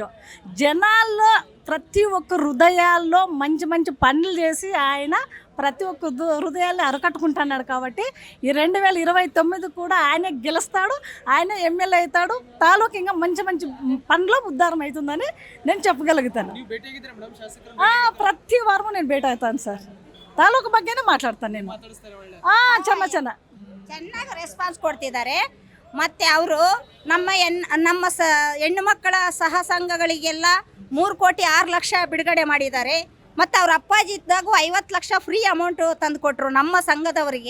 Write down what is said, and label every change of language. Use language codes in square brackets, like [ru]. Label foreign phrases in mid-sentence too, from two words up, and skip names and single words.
[te] జనాల్లో ప్రతి ఒక్క హృదయాల్లో మంచి మంచి పనులు చేసి ఆయన ప్రతి ఒక్క హృదయాన్ని అరకట్టుకుంటున్నాడు. కాబట్టి ఈ 2029 కూడా ఆయనే గెలుస్తాడు, ఆయన ఎమ్మెల్యే అవుతాడు. తాలూకు ఇంకా మంచి మంచి పనులు ఉద్ధారం అవుతుందని నేను చెప్పగలుగుతాను. ప్రతి వారము నేను భేటీ అవుతాను సార్. [kn] తాలೂಕು ಬಗ್ಗೆನೇ ಮಾತಾಡ್ತಾನೆ [te] నేను. [kn] ಚೆನ್ನಾಗಿ ರೆಸ್ಪಾನ್ಸ್ ಕೊಡ್ತಿದ್ದಾರೆ. ಮತ್ತು ಅವರು ನಮ್ಮ ಹೆಣ್ಣು ಮಕ್ಕಳ ಸಹ ಸಂಘಗಳಿಗೆಲ್ಲ 3,06,00,000 ಬಿಡುಗಡೆ ಮಾಡಿದ್ದಾರೆ. ಮತ್ತು ಅವ್ರ ಅಪ್ಪಾಜಿ ಇದ್ದಾಗೂ 50 ಲಕ್ಷ [en] free amount [kn] ತಂದು ಕೊಟ್ಟರು ನಮ್ಮ ಸಂಘದವರಿಗೆ.